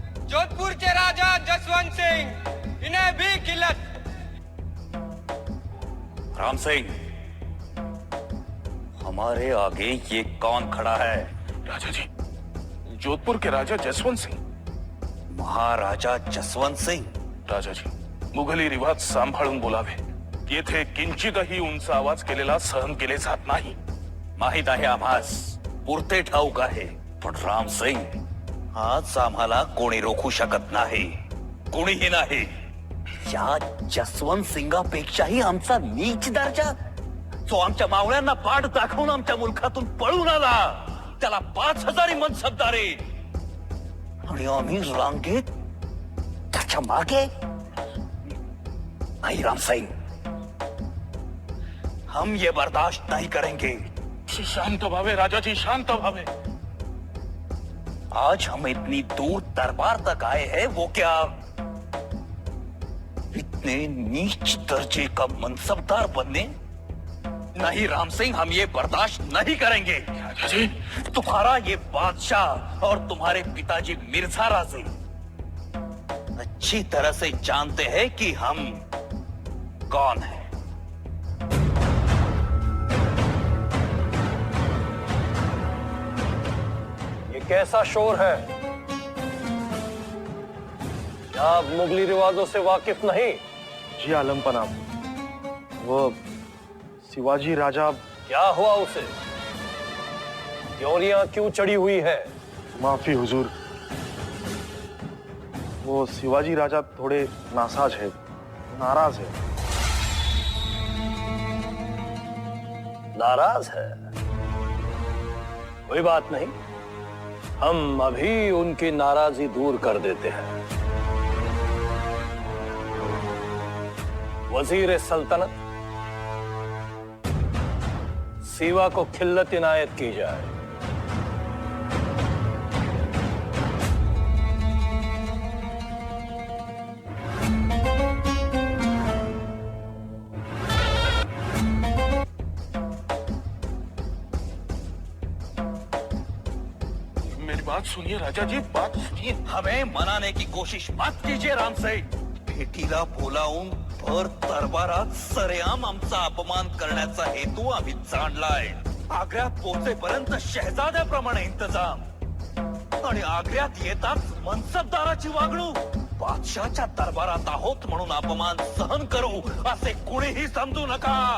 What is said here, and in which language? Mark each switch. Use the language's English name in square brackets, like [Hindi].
[Hindi] जोधपुर के राजा जसवंत सिंह, इन्हें भी किलत. राम सिंह, हमारे आगे ये कौन खड़ा है? राजा जी, जोधपुर के राजा जसवंत सिंह. महाराजा जसवंत सिंह. [Marathi] राजा जी, मुघली रिवाज सांभाळून बोलावे. येथे किंचितही उंच आवाज केलेला सहन केले जात नाही. माहित आहे आम्हास, पुरते ठाऊक आहे. पण राम सिंग, आज आम्हाला कोणी रोखू शकत नाही, कोणीही नाही. या जसवंत सिंगापेक्षाही आमचा नीच दर्जा, जो आमच्या मावळ्यांना पाठ दाखवून आमच्या मुलखातून पळून आला, त्याला 5,000 मनसबदारे, आणि आम्ही रांगेत त्याच्या मागे. [Hindi] नहीं राम सिंह, हम ये बर्दाश्त नहीं करेंगे. [Marathi] शांत भावे राजाजी, शांत भावे. [Hindi] आज हम इतनी दूर दरबार तक आए हैं, वो क्या इतने नीच दर्जे का मनसबदार बनने? नहीं राम सिंह, हम ये बर्दाश्त नहीं करेंगे. राजाजी, तुम्हारा ये बादशाह और तुम्हारे पिताजी मिर्जा राजे अच्छी तरह से जानते हैं कि हम कौन हैं. ये कैसा शोर है? क्या आप मुगली रिवाजों से वाकिफ नहीं? जी आलम पनाह, वो शिवाजी राजा. क्या हुआ उसे? त्योरियां क्यों चढ़ी हुई है? माफी हुजूर, वो शिवाजी राजा थोड़े नासाज है, नाराज है. नाराज है? कोई बात नहीं, हम अभी उनकी नाराजगी दूर कर देते हैं. वजीर सल्तनत, सीवा को खिल्लत इनायत की जाए. मेरी बात सुनिए राजा जी, बात सुनिए. हमें मनाने की कोशिश मत कीजिए राम सिंह. [Marathi] भेटीला बोलावून भर दरबारात सरेआम आमचा अपमान करण्याचा हेतू आम्ही जाणलाय. आग्र्यात पोहोचेपर्यंत शहजाद्याप्रमाणे इंतजाम, आणि आग्र्यात येताच मनसबदाराची वागणूक. बादशाच्या दरबारात आहोत म्हणून अपमान सहन करू असे कुणीही समजू नका.